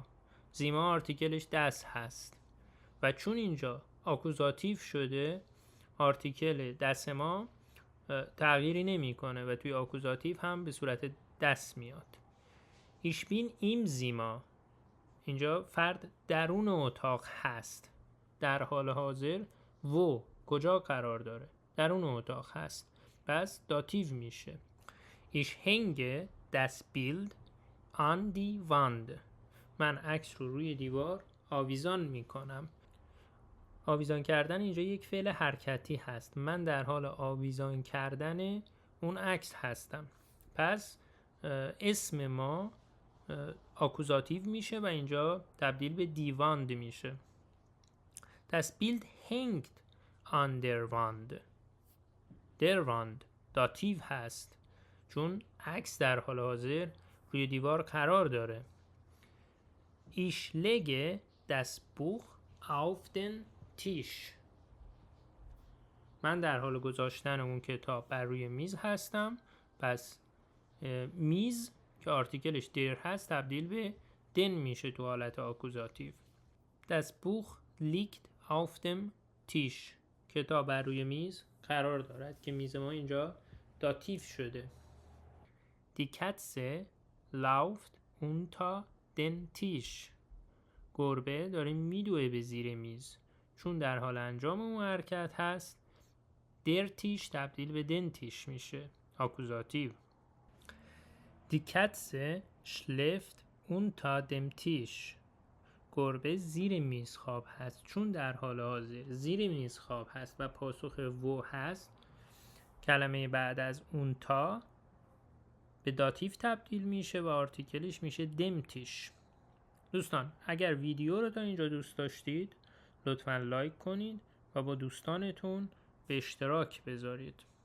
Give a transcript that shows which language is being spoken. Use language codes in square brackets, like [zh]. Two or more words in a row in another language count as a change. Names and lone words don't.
[fa] زیما آرتیکلش دس هست و چون اینجا آکوزاتیو شده آرتیکل دس ما تغییری نمیکنه و توی آکوزاتیو هم به صورت دس میاد. [de] Ich bin im Zimmer, [fa] اینجا فرد درون اتاق هست، در حال حاضر و کجا قرار داره؟ درون اتاق هست، پس داتیو میشه. [de] Ich häng das Bild an die Wand، [fa] من عکس رو روی دیوار آویزان میکنم. آویزان کردن اینجا یک فعل حرکتی هست، من در حال آویزان کردن اون عکس هستم. پس اسم ما آکوزاتیو میشه و اینجا تبدیل به دیواند میشه. [de] Das Bild hängt an der Wand. Der Wand [fa] داتیو هست چون عکس در حال حاضر روی دیوار قرار داره. [de] Ich lege das Buch auf den Tisch. [fa] من در حال گذاشتن اون کتاب بر روی میز هستم. پس میز که آرتیکلش در هست تبدیل به دن میشه تو حالت آکوزاتیو. [de] Das Buch liegt auf dem Tisch. [fa] کتاب بر روی میز قرار دارد که میز ما اینجا داتیو شده. [de] Die Katze läuft unter den Tisch. [fa] گربه داره میدوه به زیر میز. چون در حال انجام اون حرکت هست [de] der Tisch [fa] تبدیل به [de] den Tisch [fa] میشه، آکوزاتیو. [de] Die Katze schläft unter dem Tisch. [fa] گربه زیر میز خواب هست. چون در حال حاضر زیر میز خواب هست و پاسخ و هست، کلمه بعد از اون تا به داتیو تبدیل میشه و آرتیکلش میشه [de] dem Tisch. [fa] دوستان اگر ویدیو رو تا اینجا دوست داشتید لطفاً لایک کنید و با دوستانتون به اشتراک بذارید.